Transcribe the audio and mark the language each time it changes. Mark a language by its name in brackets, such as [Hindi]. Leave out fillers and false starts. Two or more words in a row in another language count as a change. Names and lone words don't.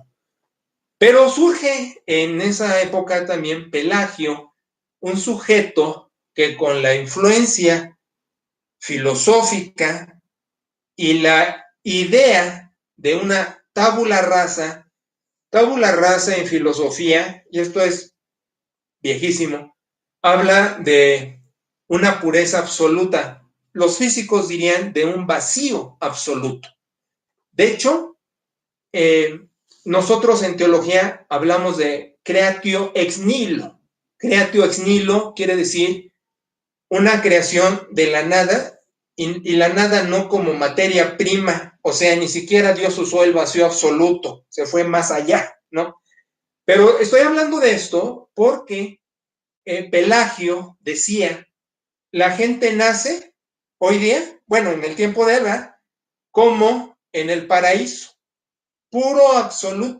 [Spanish] Pero surge en esa época también Pelagio, un sujeto que con la influencia filosófica y la idea de una [Latin] tabula rasa [Spanish] en filosofía, y esto es viejísimo, habla de una pureza absoluta. Los físicos dirían de un vacío absoluto. De hecho, nosotros en teología hablamos de [Latin] creatio ex nihilo. Creatio ex nihilo [Spanish] quiere decir una creación de la nada y la nada no como materia prima, o sea, ni siquiera Dios usó el vacío absoluto, se fue más allá, ¿no? Pero estoy hablando de esto porque Pelagio decía, la gente nace hoy día, bueno, en el tiempo de Eva, como en el paraíso, puro absoluto.